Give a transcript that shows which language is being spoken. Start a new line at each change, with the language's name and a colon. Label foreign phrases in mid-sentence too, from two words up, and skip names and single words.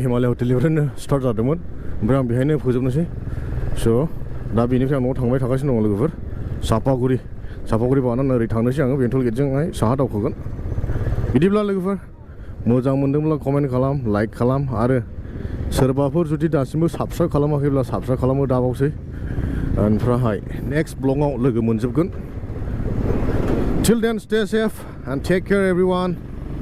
Bodo: हिमालय हटेलनिफ्रायनो स्टार्ट जादोंमोन ओमफ्राय आं बेहायनो फोजोबनोसै स' दा बेनिफ्राय आं न'आव थांबाय थागासिनो दङ लोगोफोर सापागुरि बारनानै ओरै थांनोसै आङो बेंटल गेटजोंहाय साहा दावखोगोन बिदिब्ला लोगोफोर मोजां मोनदोंब्ला कमेन्ट खालाम लाइक खालाम आरो सोरबाफोर जुदि दासिमबो साबस्क्राइब खालामाखैब्ला साबस्क्राइब खालामो दाबावसै ओमफ्राय नेक्स्ट ब्लगाव लोगो मोनजोबगोन
English: till then stay safe and take care everyone